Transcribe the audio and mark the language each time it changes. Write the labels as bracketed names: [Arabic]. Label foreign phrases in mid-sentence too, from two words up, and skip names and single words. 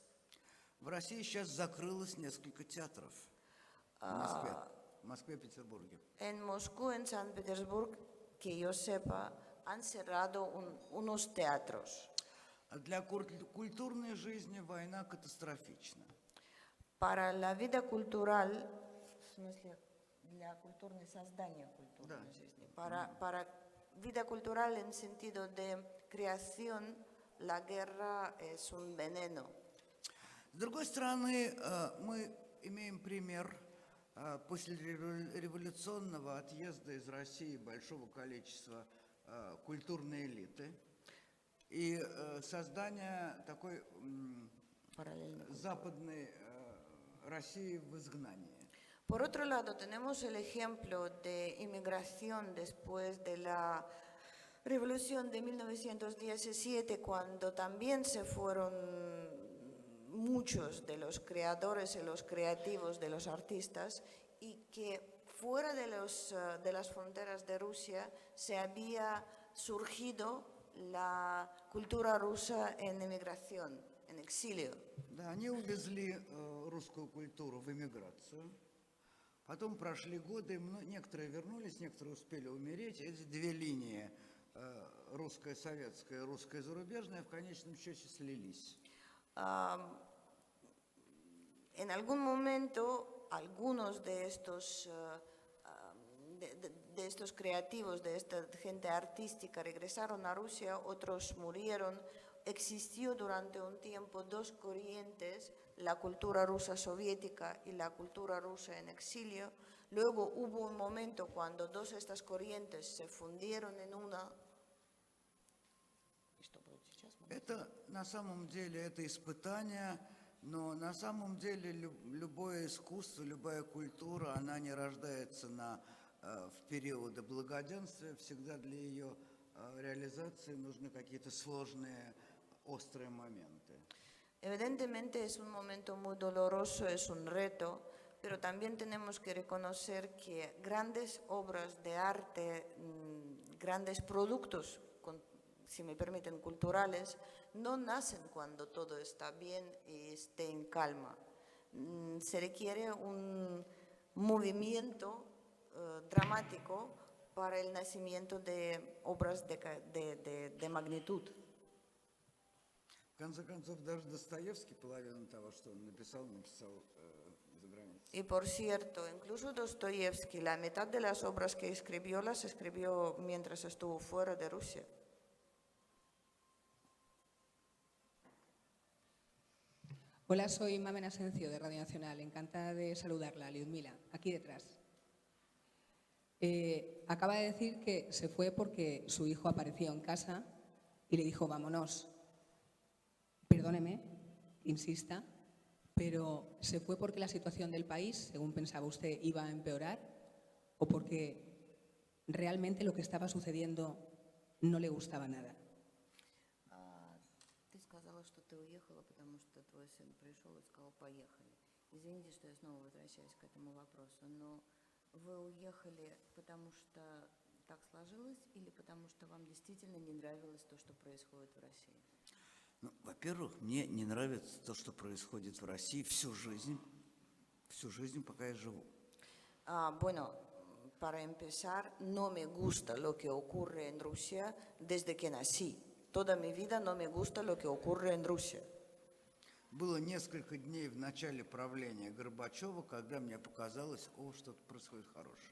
[Russian] В России сейчас закрылось несколько театров. В Москве и Петербурге. [Spanish] En Moscú, en San Petersburg, que yo sepa, han cerrado unos teatros. [Russian] А для культурной жизни война катастрофична. [Spanish] para la vida cultural, [Russian] в смысле, для культурной создания культурной жизни, [Spanish] para vida cultural en sentido de creación, la guerra es un veneno. [Russian] С другой стороны, мы имеем пример после революционного отъезда из России большого количества культурной элиты и создания такой западной России в изгнании. [Spanish] Por otro lado, tenemos el ejemplo de inmigración después de la Revolución de 1917, cuando también se fueron muchos de los creadores y los creativos de los artistas, y que fuera de las fronteras de Rusia se había surgido la cultura rusa en emigración, en exilio. [Russian] Да, они увезли русскую культуру в эмиграцию. Потом прошли годы, некоторые вернулись, некоторые успели умереть. Эти две линии, русская советская и русская зарубежная, в конечном счете слились. [Spanish] En algún momento, algunos de estos creativos, de esta gente artística, regresaron a Rusia, otros murieron. Existió durante un tiempo dos corrientes, la cultura rusa soviética y la cultura rusa en exilio. Luego hubo un momento cuando dos de estas corrientes se fundieron en una. [Russian] Это на самом деле это испытание, но на самом деле любое искусство, любая культура, она не рождается в периоды благоденствия. Всегда для ее реализации нужны какие-то сложные, острые моменты. [Spanish] Evidentemente es un momento muy doloroso, es un reto, pero también tenemos que reconocer que grandes obras de arte, grandes productos, si me permiten, culturales, no nacen cuando todo está bien y esté en calma. Se requiere un movimiento dramático para el nacimiento de obras de magnitud. [Russian] В конце концов, даже Достоевский половину того, что он написал за границей. [Spanish] Y por cierto, incluso Dostoyevsky, la mitad de las obras que escribió las escribió mientras estuvo fuera de Rusia. Hola, soy Mamen Asencio de Radio Nacional. Encantada de saludarla, Liudmila, aquí detrás. Acaba de decir que se fue porque su hijo apareció en casa y le dijo, vámonos. Perdóneme, insista, pero ¿se fue porque la situación del país, según pensaba usted, iba a empeorar? ¿O porque realmente lo que estaba sucediendo no le gustaba nada? [Russian] Ты сказала, что ты уехала, потому что твой сын пришел и сказал, поехали. Извините, что я снова возвращаюсь к этому вопросу, но вы уехали, потому что так сложилось, или потому что вам действительно не нравилось то, что происходит в России? Ну, во-первых, мне не нравится то, что происходит в России всю жизнь, пока я живу. [Spanish] Bueno, para empezar, no me gusta lo que ocurre en Rusia desde que nací. Toda mi vida no me gusta lo que ocurre en Rusia. [Russian] Было несколько дней в начале правления Горбачева, когда мне показалось, что-то происходит хорошее.